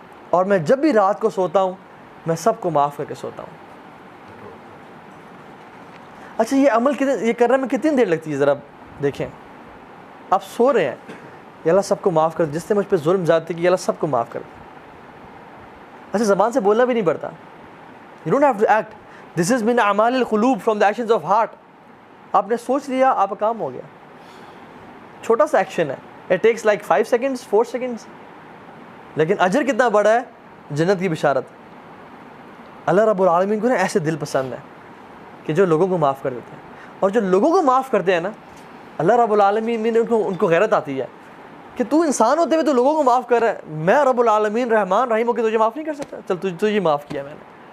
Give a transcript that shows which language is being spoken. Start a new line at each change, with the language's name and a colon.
Urdu: اور میں جب بھی رات کو سوتا ہوں میں سب کو معاف کر کے سوتا ہوں. اچھا یہ عمل یہ کرنے میں کتنی دیر لگتی ہے ذرا دیکھیں. آپ سو رہے ہیں, یا اللہ سب کو معاف کر, جس نے مجھ پہ ظلم زیادتی کی اللہ سب کو معاف کر. اچھا زبان سے بولنا بھی نہیں پڑتا.
English: You don't have to act. This is
Arabic: min اعمال القلوب,
English: from the actions of heart.
Urdu: آپ نے سوچ لیا آپ کا کام ہو گیا. چھوٹا سا ایکشن ہے,
English: it takes like 5 seconds 4 seconds,
Urdu: لیکن اجر کتنا بڑا ہے, جنت کی بشارت. اللہ رب العالمین کو نا ایسے دل پسند ہے کہ جو لوگوں کو معاف کر دیتے ہیں. اور جو لوگوں کو معاف کرتے ہیں نا اللہ رب العالمین نے ان کو غیرت آتی ہے کہ تو انسان ہوتے ہوئے تو لوگوں کو معاف کر رہا ہے, میں رب العالمین رحمان رحیم ہو کے تجھے معاف نہیں کر سکتا, چل تجھے معاف کیا میں نے.